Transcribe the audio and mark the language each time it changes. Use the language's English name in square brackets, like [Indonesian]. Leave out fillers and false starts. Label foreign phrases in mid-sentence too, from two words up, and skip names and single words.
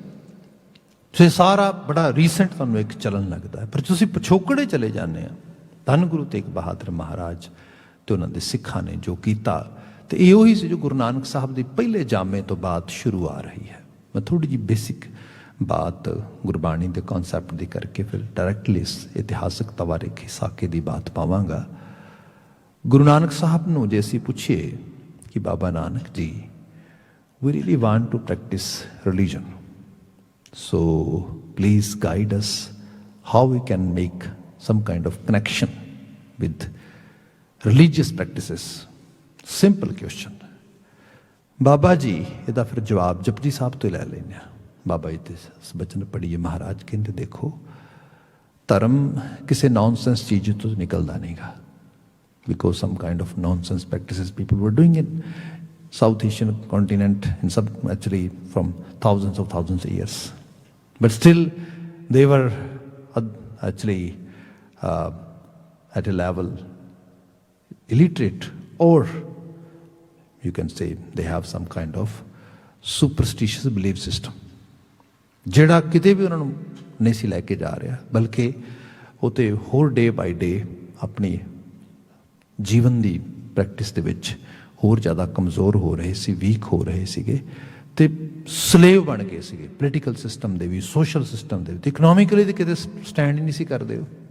[Punjabi] ਸੋ ਇਹ ਸਾਰਾ ਬੜਾ ਰੀਸੈਂਟ ਤੁਹਾਨੂੰ ਇੱਕ ਚੱਲਣ ਲੱਗਦਾ ਹੈ, ਪਰ ਤੁਸੀਂ ਪਿਛੋਕੜੇ ਚਲੇ ਜਾਂਦੇ ਆ, ਧੰਨ ਗੁਰੂ ਤੇਗ ਬਹਾਦਰ ਮਹਾਰਾਜ ਤੇ ਉਹਨਾਂ ਦੇ ਸਿੱਖਾਂ ਨੇ ਜੋ ਕੀਤਾ, ਤੇ ਇਹ ਉਹੀ ਸੀ ਜੋ ਗੁਰੂ ਨਾਨਕ ਸਾਹਿਬ ਦੀ ਪਹਿਲੇ ਜਾਮੇ ਤੋਂ ਬਾਅਦ ਸ਼ੁਰੂ ਆ ਰਹੀ ਹੈ। ਮੈਂ ਥੋੜ੍ਹੀ ਜਿਹੀ ਬੇਸਿਕ ਬਾਤ ਗੁਰਬਾਣੀ ਦੇ ਕਨਸੈਪਟ ਦੀ ਕਰਕੇ ਫਿਰ ਡਾਇਰੈਕਟਲੀ ਇਸ ਇਤਿਹਾਸਕ ਤਵਾਰੀਖ ਸਾਕੇ ਦੀ ਬਾਤ ਪਾਵਾਂਗਾ। ਗੁਰੂ ਨਾਨਕ ਸਾਹਿਬ ਨੂੰ ਜੇ ਅਸੀਂ ਪੁੱਛੀਏ ਕਿ ਬਾਬਾ ਨਾਨਕ ਜੀ, [English] we really want to practice religion, so please guide us how we can make some kind of connection with religious practices। Simple question। [Punjabi] ਬਾਬਾ ਜੀ ਇਹਦਾ ਫਿਰ ਜਵਾਬ ਜਪਜੀ ਸਾਹਿਬ ਤੋਂ ਲੈ ਲੈਂਦੇ ਹਾਂ। ਬਾਬਾ ਜੀ ਤੇ ਬਚਨ ਪੜ੍ਹੀਏ, ਮਹਾਰਾਜ ਕਹਿੰਦੇ ਦੇਖੋ ਧਰਮ ਕਿਸੇ ਨੌਨਸੈਂਸ ਚੀਜ਼ ਤੋਂ ਨਿਕਲਦਾ ਨਹੀਂਗਾ, [English] because some kind of nonsense practices people were doing in South Asian continent in some actually from thousands of years, but still they were actually at a level illiterate, or you can say they have some kind of superstitious belief system [Punjabi] ਜਿਹੜਾ ਕਿਤੇ ਵੀ ਉਹਨਾਂ ਨੂੰ ਨਹੀਂ ਸੀ ਲੈ ਕੇ ਜਾ ਰਿਹਾ, ਬਲਕਿ ਉਹ ਤੇ ਹੋਰ [English] day by day [Punjabi] ਆਪਣੀ ਜੀਵਨ ਦੀ ਪ੍ਰੈਕਟਿਸ ਦੇ ਵਿੱਚ ਹੋਰ ਜ਼ਿਆਦਾ ਕਮਜ਼ੋਰ ਹੋ ਰਹੇ ਸੀ, ਵੀਕ ਹੋ ਰਹੇ ਸੀਗੇ, ਤੇ ਸਲੇਵ ਬਣ ਗਏ ਸੀਗੇ [English] political system [Punjabi] ਦੇ ਵੀ, [English] social system [Punjabi] ਦੇ ਵੀ, ਇਕਨੋਮਿਕਲੀ ਦੇ ਕਿਤੇ ਸਟੈਂਡ ਹੀ ਨਹੀਂ ਸੀ ਕਰਦੇ ਹੋ।